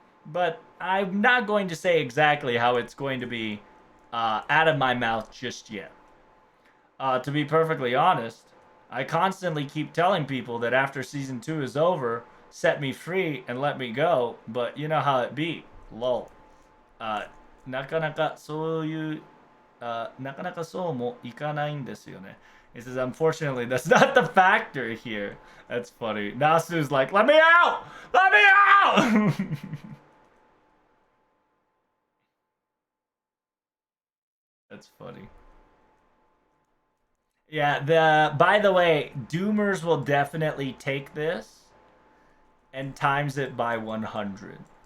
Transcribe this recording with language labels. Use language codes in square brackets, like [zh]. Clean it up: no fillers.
[en] But I'm not going to say exactly how it's going to be out of my mouth just yet. To be perfectly honest, I constantly keep telling people that after season 2 is over, set me free and let me go, but you know how it be. Lol. [ja] なかなかそういう、なかなかそうもいかないんですよね. [en] He says, unfortunately, that's not the factor here. That's funny. Nasu's like, let me out! Let me out! That's funny. Yeah, by the way, Doomers will definitely take this and times it by 100.